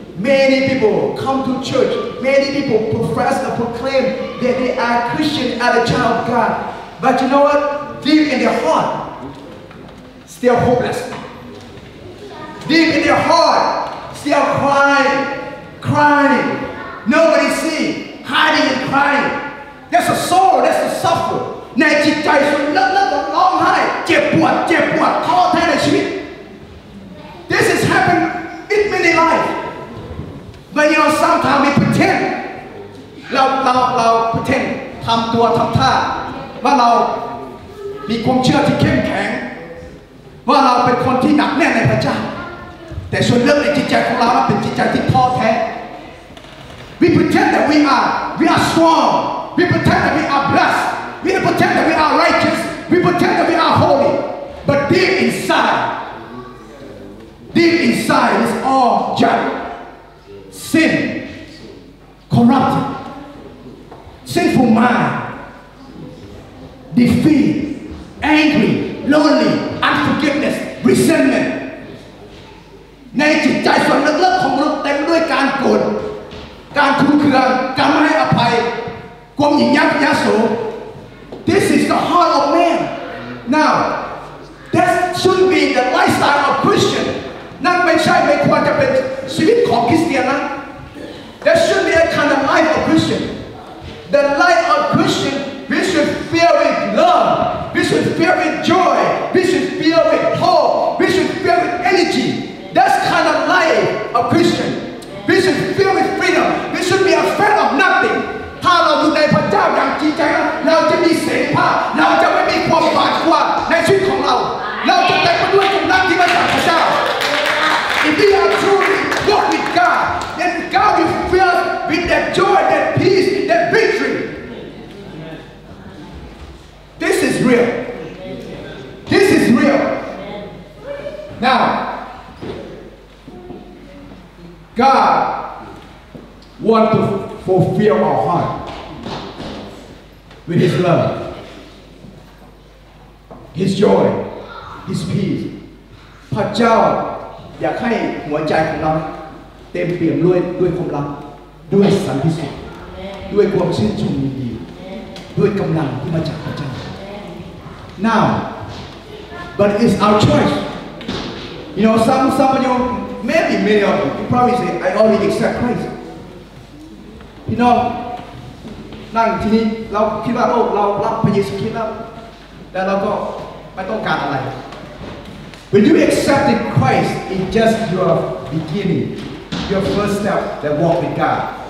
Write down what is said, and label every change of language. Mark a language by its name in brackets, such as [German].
[English] Many people come to church. Many people profess and proclaim that they are Christian and a child of God. But you know what? Deep in their heart, still hopeless. Deep in their heart, still crying. Nobody see, hiding and crying. There's a sorrow, there's a suffer. [Thai] ในจิตใจส่วนลึกๆร้องไห้เจ็บปวดท้อแท้ในชีวิต [English] This has happened in many lives. But you know, sometimes we pretend [Thai] เรา pretend ทำตัวทำท่าว่าเรามีความเชื่อที่เข้มแข็งว่าเราเป็นคนที่หนักแน่นในพระเจ้าแต่ส่วนลึกในจิตใจของเราเป็นจิตใจที่ท้อแท้ [English] We pretend that we are strong. We pretend that we are blessed. We pretend that we are righteous. We pretend that we are holy. But deep inside is all junk. Sin, corrupted, sinful mind, defeat, angry, lonely, unforgiveness, resentment. [Thai] ในจิตใจส่วนลึกๆของมนุษย์เต็มด้วยการโกรธการทุนเคืองการไม่ให้อภัยความหยิ่งยักษ์ [English] the heart of man. Now, that shouldn't be the lifestyle of Christian. [Thai] นั่นไม่ควรจะเป็นชีวิตของคริสเตียนนะ [English] That should be a kind of life of Christian. The life of Christian, we should fill with love, we should fill with joy, we should fill with hope, we should fill with energy. That's kind of life of Christian. We should fill with freedom. We should be afraid of nothing. [Thai] ถ้าเราอยู่ในพระเจ้าอย่างจริงใจเราจะมีเสรีภาพเราจะไม่มีความหวาดกลัวในชีวิตของเราเราจะเต็มไปด้วยกำลังที่มาจากพระเจ้า [English] If we are truly walk with God, then God will fill with that joy, that peace, that victory. This is real. This is real. Now, God wants to fulfill our heart with His love, His joy, His peace. [Thai] พระเจ้าอยากให้หัวใจของเราเต็มเปี่ยมด้วยความรักด้วยสันติสุขด้วยความชื่นชมยินดีด้วยกำลังที่มาจากพระเจ้า [English] Now, but it's our choice. You know, some of you, maybe many of you probably say, I already accept Christ. [Thai] พี่น้องนั่งที่นี่เราคิดว่าเรารับพระเยซูคริสต์แล้วแต่เราก็ไม่ต้องการอะไร [English] When you accepted Christ, it's just your beginning, your first step that walk with God.